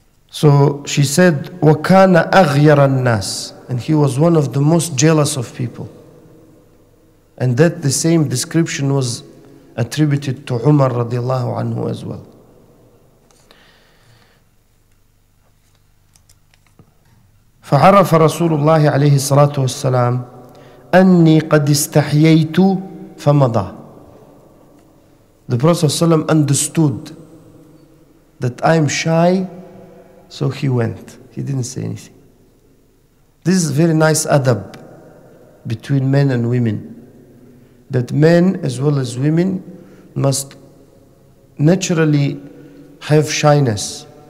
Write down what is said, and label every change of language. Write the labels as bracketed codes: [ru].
[en] So she said, [ar] وَكَانَ أَغْيَرَ النَّاسِ, [en] and he was one of the most jealous of people. And that the same description was attributed to Umar radiallahu anhu as well. [ar] فعرف رسول الله عليه الصلاة والسلام أني قد استحييت فمضى. [en] The Prophet ﷺ understood that I'm shy, so he went. He didn't say anything. This is very nice adab between men and women, that men as well as women must naturally have shyness.